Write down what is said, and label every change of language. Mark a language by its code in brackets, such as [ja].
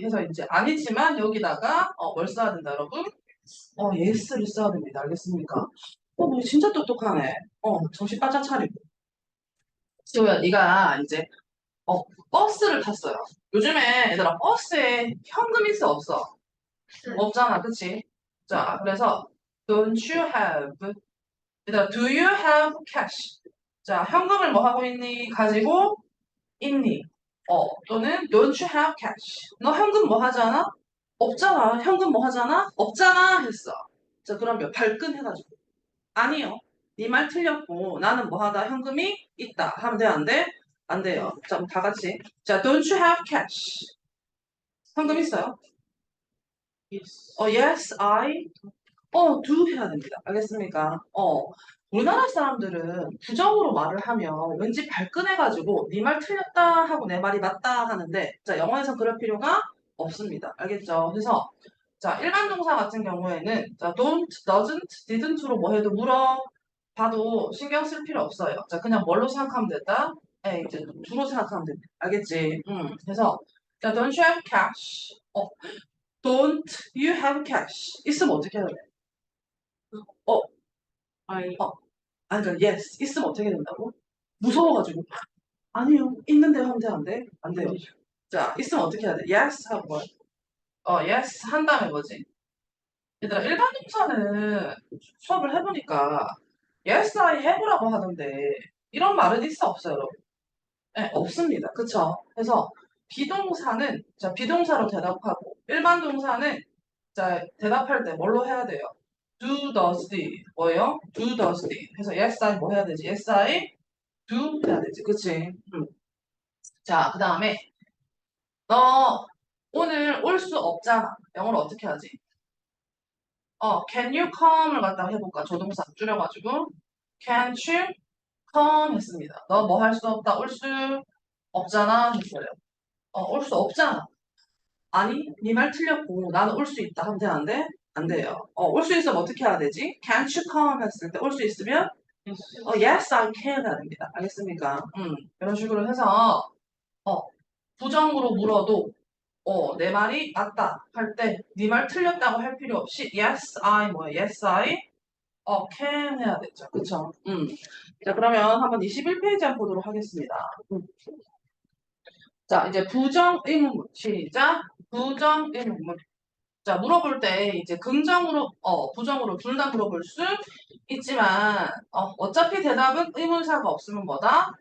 [ko] 해서 이제 아니지만 여기다가 뭘 써야 된다, 여러분? 예스를 써야 됩니다. 알겠습니까? 너 진짜 똑똑하네. 정신 바짝 차리고. 지호야, 네가 이제 어, 버스를 탔어요. 요즘에 얘들아 버스에 현금 있어 없어? 없잖아, 그치? 자, 그래서 [en] don't you have [ko] 얘들아 [en] do you have cash? [ko] 자, 현금을 뭐 하고 있니? 가지고 있니? 또는 [en] don't you have cash? [ko] 너 현금 뭐 하잖아? 없잖아. 현금 뭐 하잖아? 없잖아 했어. 자, 그러면 발끈 해가지고 아니요. 네 말 틀렸고 나는 뭐 하다 현금이 있다 하면 돼, 안 돼? 안 돼요. 자, 그럼 다 같이. 자, [en] don't you have cash? [ko] 현금 있어요? [en] Yes, I. do [ko] 해야 됩니다. 알겠습니까? 우리나라 사람들은 부정으로 말을 하면 왠지 발끈해가지고 네 말 틀렸다 하고 내 말이 맞다 하는데 자, 영어에서 그럴 필요가 없습니다. 알겠죠? 그래서 자, 일반 동사 같은 경우에는 자, don't, doesn't, didn't로 뭐 해도 물어봐도 신경 쓸 필요 없어요. 자, 그냥 뭘로 생각하면 된다? 이제 주로 생각하면 됩니다. 알겠지? 그래서 자, [en] don't you have cash? don't you have cash? [ko] 있으면 어떻게 해야 돼? 어, [en] I [ko] 아니, 그러니까 yes, 있으면 어떻게 된다고? 무서워가지고 아니요, 있는데 하면 돼, 안 돼? 안 돼요. 자, 있으면 어떻게 해야 돼? yes 하고 뭐? yes 한 다음에 뭐지? 얘들아, 일반 동사는 수업을 해보니까 [en] yes, I have [ko] 라고 하던데 이런 말은 있어 없어요, 여러분? 네, 없습니다. 그쵸? 그래서 비동사는 자, 비동사로 대답하고 일반 동사는 자, 대답할 때 뭘로 해야 돼요? [en] do, does, did. [ko] 뭐예요? [en] do, does, did. [ko] 그래서 [en] yes, I [ko] 뭐 해야 되지? [en] yes, I do [ko] 해야 되지. 그치? 자, 그 다음에 너 오늘 올 수 없잖아. 영어로 어떻게 하지? [en] can you come [ko] 을 갖다가 해볼까? 조동사 줄여가지고 [en] can't you come [ko] 했습니다. 너 뭐 할 수 없다. 올 수 없잖아 했어요. 올 수 없잖아. 아니, 네 말 틀렸고 나는 올 수 있다 하면 안 돼? 안 돼요. 올 수 있으면 어떻게 해야 되지? [en] Can't you come [ko] 했을 때 올 수 있으면 [en] yes, I can [ko] 해야 됩니다. 알겠습니까? 이런 식으로 해서 어, 부정으로 물어도 내 말이 맞다 할 때 네 말 틀렸다고 할 필요 없이 [en] yes, I [ko] 뭐야? [en] yes, I can [ko] 해야 되죠. 그쵸? 자, 그러면 한번 21페이지 한번 보도록 하겠습니다. 자, 이제 부정 의문문 시작. 부정 의문문. 자, 물어볼 때 이제 긍정으로, 부정으로 둘 다 물어볼 수 있지만, 어차피 대답은 의문사가 없으면 뭐다?